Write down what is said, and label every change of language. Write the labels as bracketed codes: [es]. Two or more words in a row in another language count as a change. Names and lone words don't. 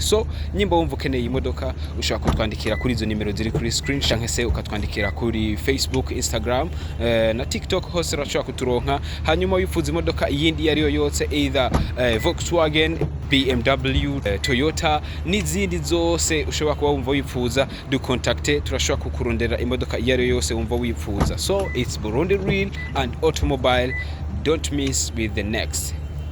[rn] So nyimba wumva ukeneye imodoka ushobora kutwandikira kuri izo nimero ziri kuri screen canke se ukatwandikira kuri Facebook, Instagram na TikTok, hose urashobora kuturonka. Hanyuma wifuza imodoka iyindi yariyo yose, either Volkswagen, BMW, Toyota n'izindi zose ushobora kuba wumva wifuza, dukontakte, turashobora kukurondera imodoka iyariyo yose wumva wifuza. [en] So it's Burundi Real and Automobile. Don't miss with the next.